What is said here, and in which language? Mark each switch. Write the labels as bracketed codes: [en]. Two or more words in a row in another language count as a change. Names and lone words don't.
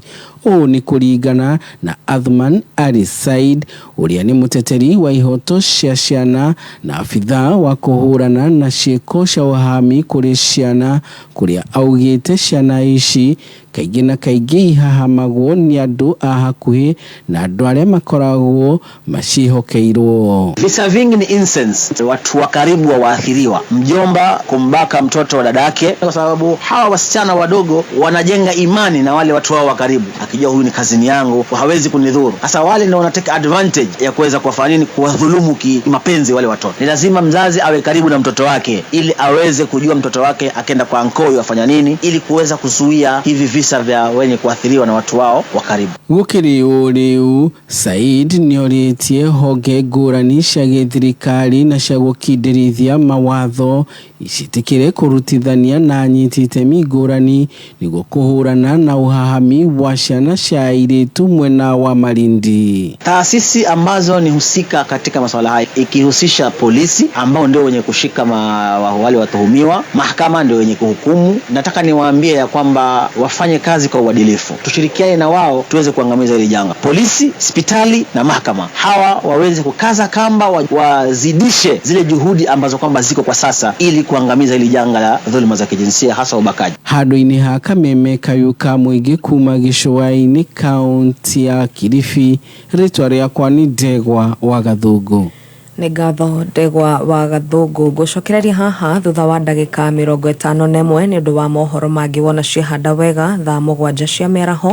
[ki] Ũũ nĩ kũringana na Athman Ali Said ũrĩa nĩ mũteteri wa ihoto cia ciana na abitha wa kũhũrana na ciĩko cia ũhahami kũrĩ ciana, kũrĩa augĩte ciana ici kaingĩ na kaingĩ ihahamagwo nĩ andũ a hakuhĩ na andũ arĩa makoragwo macihokeirwo. [sw] Visa vingi ni incense, watu wa karibu wa waathiriwa, mjomba kumbaka mtoto wa dadake, kwa sababu hawa wasichana wadogo wanajenga imani na wale watu wao wa karibu, akijua huyu ni kazini yangu hawezi kunidhuru. Sasa wale ndio wanateka advantage ya kuweza kuwafanya nini, kuwadhulumu kimapenzi wale watoto. Ni lazima mzazi awe karibu na mtoto wake ili aweze kujua mtoto wake akenda kwa ankoi afanya nini, ili kuweza kuzuia hivi visa vya wenye kuathiriwa na watu wao wa karibu. [ki] Gũkĩrĩ ũrĩu Said nĩorĩtie honge ngũrani cia gĩthirikari na cia gũkindĩrithia mawatho icitikĩre kũrutithania na anyiti itemi ngũrani nĩguo kũhũrana na ũhahami wa ciana cia airĩtu mwena wa Malindi. [sw] Taasisi ambazo ni husika katika masuala haya ikihusisha polisi ambao ndio wenye kushika wale watuhumiwa, mahakama ndio wenye kuhukumu. Nataka niwaambie ya kwamba wafanye kazi kwa uadilifu, tushirikiane na wao tuweze kuangamiza hili janga. Polisi, hospitali na mahakama, hawa waweze kukaza kamba, wazidishe zile juhudi ambazo kwamba ziko kwa sasa ili kuangamiza hili janga la dhuluma za kijinsia hasa ubakaji. [ki] Handũ-inĩ ha Kameme kayuka mũingĩ kuma gĩcũa-inĩ kaunti ya Kilifi, rĩtwa rĩakwa nĩ Ndegwa wa Gathongo. Nĩ ngatho Ndegwa wa Gathongo. Gũcokereria haha thutha wa ndagĩka 51 nĩ ũndũ wa mohoro mangĩ wona ciahanda wega thaa 7 cia mĩaraho.